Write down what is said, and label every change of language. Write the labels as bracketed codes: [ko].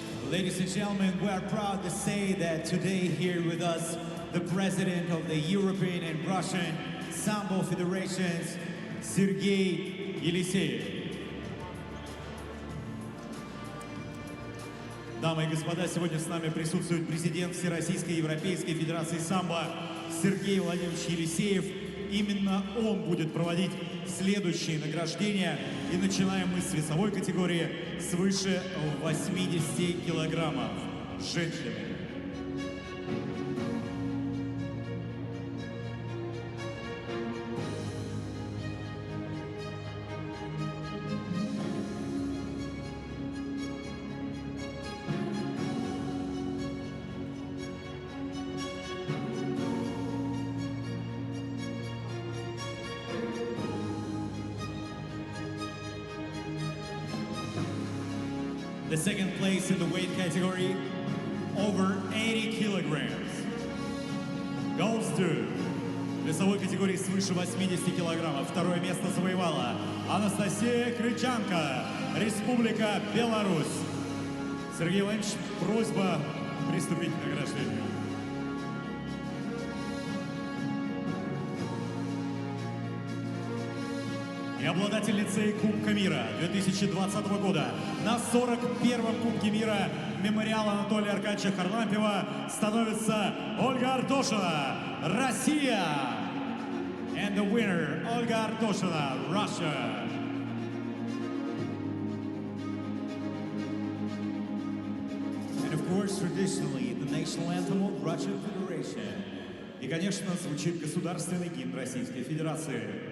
[en] Ladies and gentlemen, we are proud to say that today here with us, the president of the European and Russian Sambo Federations, Sergei Yeliseyev. [ru] Дамы и господа, сегодня с нами присутствует президент Всероссийской Европейской Федерации самбо Сергей Владимирович Елисеев. Именно он будет проводить следующие награждения. И начинаем мы с весовой категории свыше 80 килограммов. Женщины. [en] The second place in the weight category, over 80 kilograms, goes to [ru] весовой категории свыше 80 килограммов. Второе место завоевала Анастасия Кричанко, Республика Беларусь. Сергей Иванович, просьба приступить к награждению. И обладательницей Кубка мира 2020 года на 41-м Кубке мира мемориала Анатолия Аркадьевича Харлампиева становится Ольга Артошина, Россия. [en] And the winner, Olga Artoshina, Russia. And of course, traditionally, the national anthem of Russian Federation. [ru] И, конечно, звучит государственный гимн Российской Федерации.